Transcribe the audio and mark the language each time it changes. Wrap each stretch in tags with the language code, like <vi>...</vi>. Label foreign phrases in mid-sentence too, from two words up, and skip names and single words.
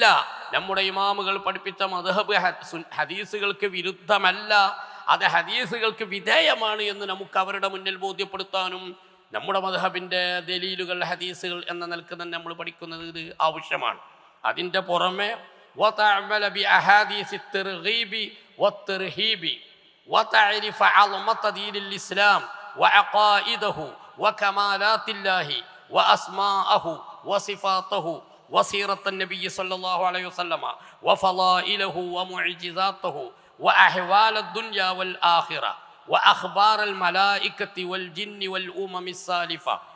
<ml>നമ്മുടെ ഇമാമുകൾ പഠിപ്പിച്ച മദ്ഹബ് ഹദീസുകൾക്ക് വിരുദ്ധമല്ല, അത് ഹദീസുകൾക്ക് വിധേയമാണ് എന്ന് നമുക്ക് അവരുടെ മുന്നിൽ ബോധ്യപ്പെടുത്താനും നമ്മുടെ മദ്ഹബിൻ്റെ ദലീലുകൾ ഹദീസുകൾ എന്ന നിലക്ക് തന്നെ നമ്മൾ പഠിക്കുന്നത് ഇത് ആവശ്യമാണ്. അതിൻ്റെ പുറമെ</ml> <ar>وتعمل بأحاديث الترغيب والترهيب وتعرف عظمة دين الإسلام وعقائده وكمالات الله وأسماءه وصفاته وسيرة النبي صلى الله عليه وسلم وفضائله ومعجزاته وأحوال الدنيا والآخرة وأخبار الملائكة والجن والأمم السالفة</ar>